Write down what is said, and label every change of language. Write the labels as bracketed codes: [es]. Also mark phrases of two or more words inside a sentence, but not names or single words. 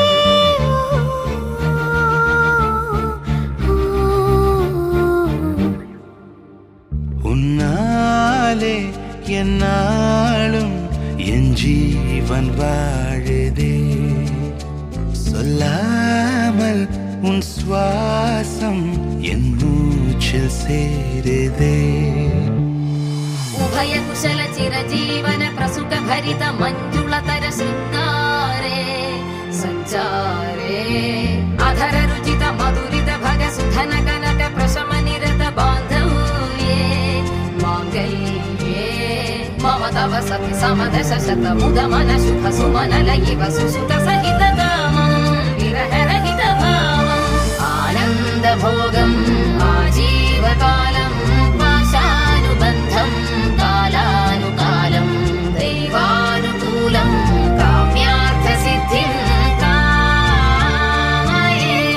[ta] உன்னாலே என் நாளும் என் ஜீவன் வாழுதே. சொல்லாமல் உன் சுவாசம் என் மூச்சில் சேருதே. [sa] ಉಭಯ ಕುಶಲ ಚಿರಜೀವನ ಪ್ರಸುಖ ಭರಿತ ಮಂಜುಳತರ ಶೃಂಗಾರೇ ಸಂಚಾರೇ ಅಧರ ರುಚಿತ ಮಧುರಿತ ಭಗ ಸುಧನ ಕನಕ ಪ್ರಶಮ ನಿರತ ಬಾಂಧವ್ಯೇ ಮಾಂಗಲ್ಯೇ ಮಮ ತವ ಸತಿ ಸಮದಶ ಶತ ಮುದ ಮನ ಶುಭ ಸುಮನ ಲಯಿವ ಸುಸುತ ಸಹಿತ ಕಾಮಂ ವಿರಹ ರಹಿತ ಭಾವಂ ಆನಂದ ಭೋಗಂ ಆಜೀವಕಾಲಂ ಪಾಶಾನುಬಂಧಂ కాలానుకాలం దైవానుకూలం కామ్యార్థ సిద్ధిం కామయే.